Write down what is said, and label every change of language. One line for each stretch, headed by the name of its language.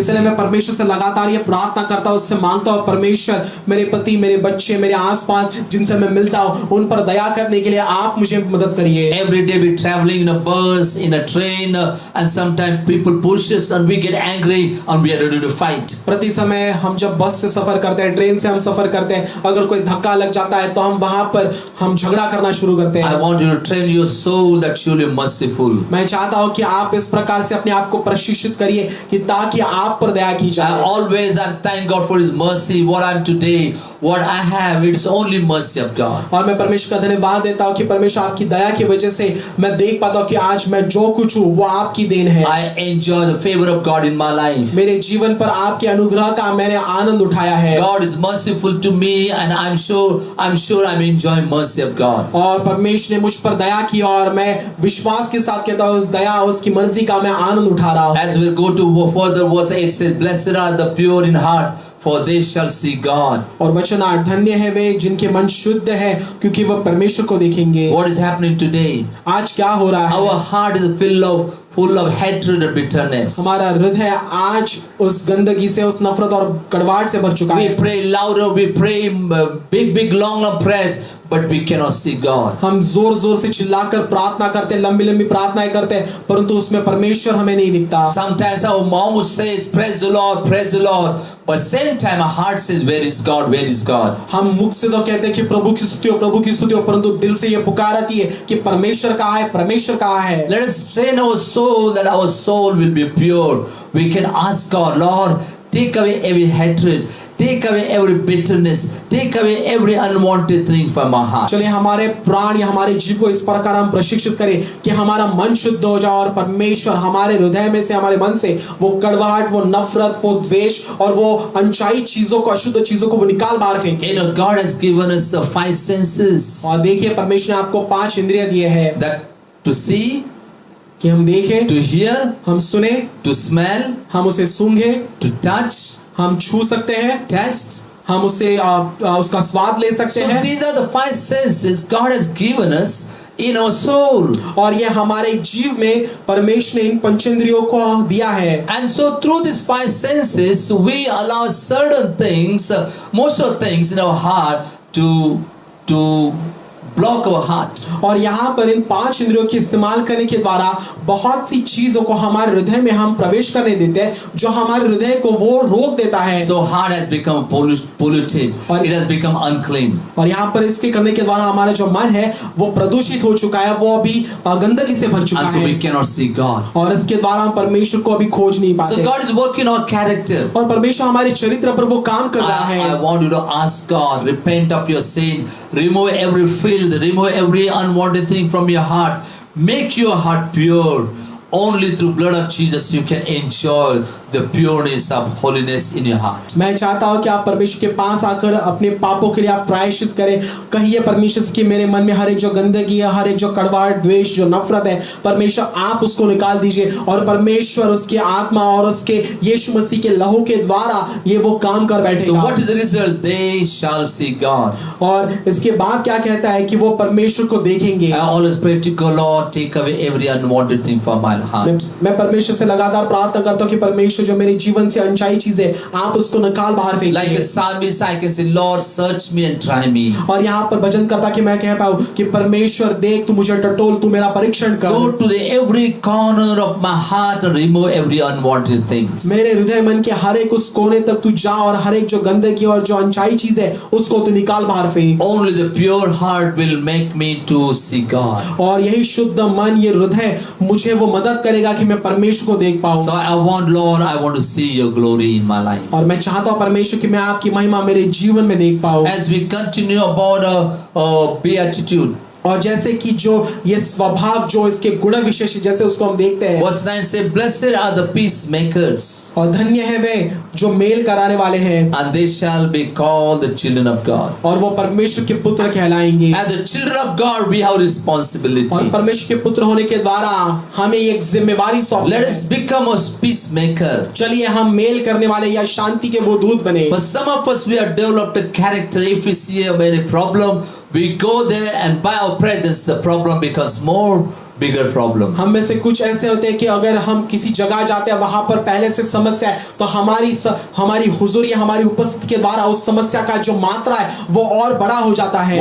Hindi: इसलिए मैं परमेश्वर से लगातार ये प्रार्थना करता हूँ, उससे मांगता हूँ, परमेश्वर मेरे पति, मेरे बच्चे, मेरे आसपास जिनसे मैं मिलता हूँ, उन पर दया करने के लिए आप मुझे मदद करिए।
English: Every day we traveling in a bus, in a train, and sometimes people push us and we get angry and we are ready to fight.
Hindi: प्रति समय हम जब बस से सफर करते हैं, ट्रेन से हम सफर करते हैं, अगर कोई धक्का लग जाता है तो हम वहां पर हम झगड़ा करना शुरू करते
English: I
Hindi: हैं।
English: want you to train your soul that you'll be merciful.
Hindi: मैं चाहता हूं कि आप इस प्रकार से अपने आप को प्रशिक्षित करिए कि ताकि आप पर दया की जाए।
English: I thank God for His mercy. What I'm today, what I have, it's only mercy of God.
Hindi: और मैं परमेश्वर का धन्यवाद देता हूं कि परमेश्वर आपकी दया की वजह से मैं देख पाता हूं कि आज मैं जो कुछ हूं वो आपकी देन है।
English: I enjoy the favor of God in my life.
Hindi: मेरे जीवन पर आपके अनुग्रह का मैंने आनंद उठाया है।
English: God is merciful to me, and I'm sure I'm enjoying mercy of God.
Hindi: और परमेश्वर ने मुझ पर दया की और मैं विश्वास के साथ कहता हूं उस दया उसकी मर्जी का मैं आनंद उठा रहा हूं।
English: As we go to further verse 8 says, blessed are the pure in heart, for they shall see God.
Hindi: और वचन 8, धन्य है वे जिनके मन शुद्ध है क्योंकि वह परमेश्वर को देखेंगे।
English: What is happening today?
Hindi: आज क्या हो रहा है?
English: Our heart is full of hatred and bitterness.
Hindi: हमारा हृदय आज उस गंदगी से, उस नफरत और कड़वाहट से भर चुका
English: We
Hindi: है।
English: pray louder, we pray big long prayers, but we cannot see God.
Hindi: हम जोर जोर से चिल्लाकर प्रार्थना करते हैं, लंबी लंबी प्रार्थनाएं करते हैं, परंतु उसमें परमेश्वर हमें नहीं दिखता।
English: Sometimes our mouth says praise the Lord, but same time our heart says where is God, where is God?
Hindi: हम मुख से तो कहते हैं कि प्रभु की स्तुति हो, परंतु दिल से ये पुकार आती है कि परमेश्वर कहाँ है, परमेश्वर कहाँ है।
English: Let us train our soul that our soul will be pure. We can ask God, Lord, take away every hatred, take away every bitterness, take away every unwanted thing from our heart.
Hindi: चलिए हमारे प्राण या हमारे जीव को इस प्रकार हम प्रशिक्षित करें कि हमारा मन शुद्ध हो जाए और परमेश्वर हमारे हृदय में से, हमारे मन से वो कड़वाहट, वो नफरत, वो द्वेष और वो अनचाही चीजों को, अशुद्ध चीजों को वो निकाल बाहर फेंके।
English: You know, God has given us 5 senses
Hindi: और देखिए परमेश्वर ने आपको 5 इंद्रिय दिए हैं
English: that to see,
Hindi: कि हम देखें,
English: to hear,
Hindi: हम सुने,
English: to smell,
Hindi: हम उसे सूंघे,
English: to touch,
Hindi: हम छू सकते हैं,
English: taste.
Hindi: हम उससे उसका स्वाद ले सकते
English: So
Hindi: हैं।
English: these are the 5 senses God has given us in our soul.
Hindi: और ये हमारे जीव में परमेश्वर ने इन पंचेंद्रियों को दिया है।
English: And so through these 5 senses, we allow certain things, most of the things in our heart to block our heart.
Hindi: और यहाँ पर इन 5 इंद्रियों के इस्तेमाल करने के द्वारा बहुत सी चीजों को हमारे हृदय में हम प्रवेश करने देते हैं जो हमारे हृदय को वो रोक देता है।
English: So heart has become polluted. It has become unclean.
Hindi: और यहाँ पर इसके करने के द्वारा हमारा जो मन है वो प्रदूषित हो चुका है, वो अभी गंदगी से भर चुका
English: And so
Hindi: है।
English: we cannot see God.
Hindi: और इसके द्वारा हम परमेश्वर को अभी खोज नहीं
English: So
Hindi: पाते।
English: God is working on character.
Hindi: और परमेश्वर हमारे चरित्र पर वो काम कर रहा
English: I
Hindi: है।
English: want you to ask God, repent of your sin, remove every filth, remove every unwanted thing from your heart, make your heart pure. Only through blood of Jesus you can enjoy the pureness of holiness in your heart.
Hindi: मैं चाहता हूँ कि आप परमेश्वर के पास आकर अपने पापों के लिए आप प्रायश्चित करें। कहिए परमेश्वर से कि मेरे मन में हर एक जो गंदगी है, हर एक जो कड़वाहट, द्वेष, जो नफरत है, परमेश्वर आप उसको निकाल दीजिए और परमेश्वर उसकी आत्मा और उसके यीशु मसीह के लहू के द्वारा ये वो काम कर
English: So
Hindi: बैठेगा।
English: what is the result? They shall see God.
Hindi: और इसके बाद क्या कहता है कि वो परमेश्वर को देखेंगे।
English: I always pray to God, Lord, take away every unwanted thing from my heart.
Hindi: मैं परमेश्वर से लगातार प्रार्थना करता हूँ कि परमेश्वर जो मेरे जीवन से अनचाही चीजें आप उसको निकाल बाहर
English: Like a
Hindi: फेंकिए।
English: psalmist, I can say, Lord, search me and try me.
Hindi: और यहाँ पर भजन करता कि मैं कह पाऊँ कि परमेश्वर देख, तू मुझे टटोल, तू मेरा परीक्षण
English: Go
Hindi: कर।
English: to the every corner of my heart and remove every unwanted things.
Hindi: मेरे हृदय मन के हर एक उस कोने तक तू जा और हर एक जो गंदगी और जो अनचाही चीज है उसको तू निकाल बाहर फेंक।
English: Only the pure heart will make me to see God.
Hindi: और यही शुद्ध मन, ये हृदय मुझे वो मदद करेगा कि मैं परमेश्वर को देख पाऊँ।
English: So I want, Lord, I want to see your glory in my life.
Hindi: और मैं चाहता हूँ परमेश्वर कि मैं आपकी महिमा मेरे जीवन में देख पाऊँ।
English: As we continue about beatitude,
Hindi: और जैसे कि जो ये स्वभाव जो इसके गुण विशेष जैसे उसको हम देखते हैं।
English: verse 9 says, Blessed are the peacemakers,
Hindi: और धन्य है वे जो मेल कराने वाले हैं
English: and they shall be called the children of God.
Hindi: और वो परमेश्वर के पुत्र कहलाएंगे।
English: As the children of God, we have responsibility.
Hindi: और परमेश्वर के पुत्र होने के द्वारा हमें एक जिम्मेवारी सौंपी
English: Let
Hindi: है।
English: us become a peacemaker.
Hindi: चलिए हम मेल करने वाले या शांति के वो दूत बने।
English: But some of us, we have developed a character. If we see a very problem, we go there and by our presence, the problem becomes more bigger problem.
Hindi: हम में से कुछ ऐसे होते हैं कि अगर हम किसी जगह जाते हैं वहां पर पहले से समस्या है तो हमारी हुजूरी हमारी उपस्थिति के द्वारा उस समस्या का जो मात्रा है वो और बड़ा हो जाता है।